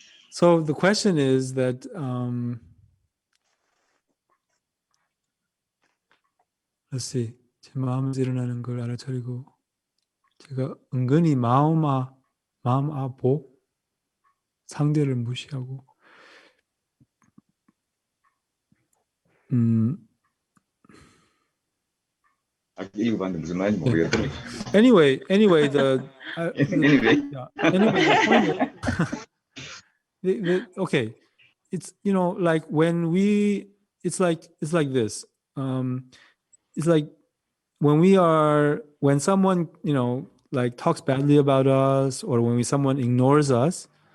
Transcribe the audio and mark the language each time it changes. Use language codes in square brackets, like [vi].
[en] So the question is that let's see. [ko] 제 마음에서 일어나는 걸 알아차리고 제가 은근히 마음 아보 상대를 무시하고 읽어봤는데 무슨 말인지 모르겠더라고요. [en] Anyway, Anyway. the point is, okay, it's like when it's like this. It's like when someone like talks badly about us, or when someone ignores us.